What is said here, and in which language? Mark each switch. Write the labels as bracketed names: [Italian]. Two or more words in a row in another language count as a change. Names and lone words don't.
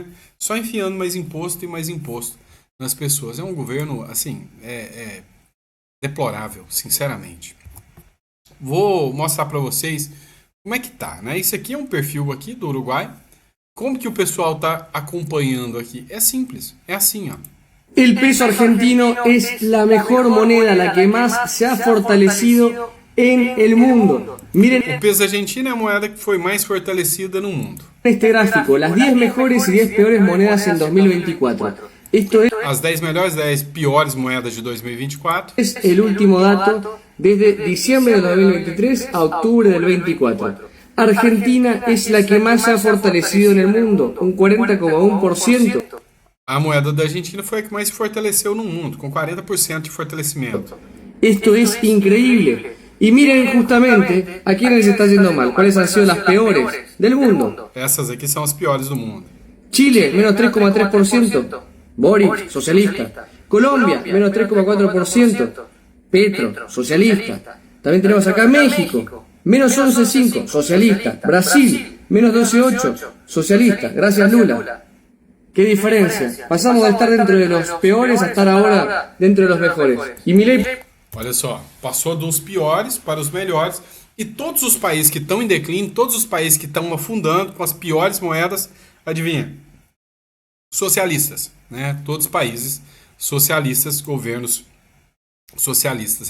[Portuguese] Só enfiando mais imposto e mais imposto nas pessoas. É um governo, assim, deplorável, sinceramente. Vou mostrar para vocês como é que tá, né? Isso aqui é um perfil aqui do Uruguai. Como que o pessoal está acompanhando aqui? É simples, é assim, ó. [Spanish] El peso argentino es la mejor moneda, la que más se ha fortalecido en el mundo. Miren [Portuguese] O peso argentino é a moeda que foi mais fortalecida no mundo. [Spanish] este gráfico, las 10 mejores y 10 peores monedas en 2024. Esto [Portuguese] As 10 melhores, 10 piores moedas de 2024. [Spanish] es el último dato desde diciembre del 2023 a octubre del 24. Argentina es la que más se ha fortalecido en el mundo, un 40,1%. [Portuguese] A moeda da Argentina foi a que mais se fortaleceu no mundo, com 40% de fortalecimento. [Spanish] Esto es increíble. Y miren justamente a quiénes está yendo mal, cuáles han sido las peores del mundo. [Portuguese] Essas aqui são as piores do mundo. [Spanish] Chile, menos 3,3%. Boric, socialista. Colombia, menos 3,4%. Petro, socialista. También tenemos acá México, menos 11,5%, socialista. Brasil, menos 12,8%, socialista. Gracias, Lula. ¿Qué diferencia? Pasamos de estar dentro de los peores a estar ahora dentro de los mejores. Y Milei... [Portuguese] Olha só, passou dos piores para os melhores. E todos os países que estão em declínio, todos os países que estão afundando com as piores moedas, adivinha? Socialistas, né? Todos os países socialistas, governos socialistas.